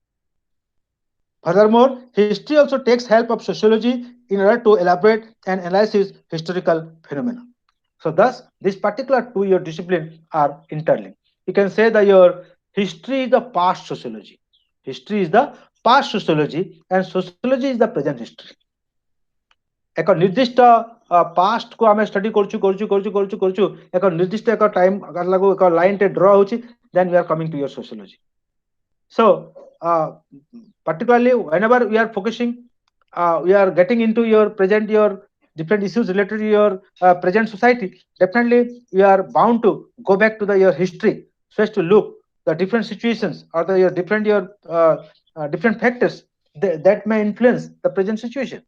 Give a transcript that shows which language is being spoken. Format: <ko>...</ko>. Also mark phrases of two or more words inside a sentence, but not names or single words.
<en>Furthermore, history also takes help of sociology in order to elaborate and analyze historical phenomena. So thus, this particular two-year discipline are interlinked. You can say that your history is the past sociology. History is the past sociology and sociology is the present history.</en> <or>ଏକ ନିର୍ଦ୍ଦିଷ୍ଟ ପାଷ୍ଟ କୁ ଆମେ ଷ୍ଟଡି କରୁଛୁ ଏକ ନିର୍ଦ୍ଦିଷ୍ଟ ଏକ ଟାଇମ ଲାଗୁ ଏକ ଲାଇନ ଟେ ଡ୍ର ହଉଛି,</or> <en>then we are coming to your sociology. So particularly whenever we are focusing, we are getting into your present, your different issues related to your present society, definitely we are bound to go back to the your history so as to look the different situations or the your different your different factors that may influence the present situation.</en>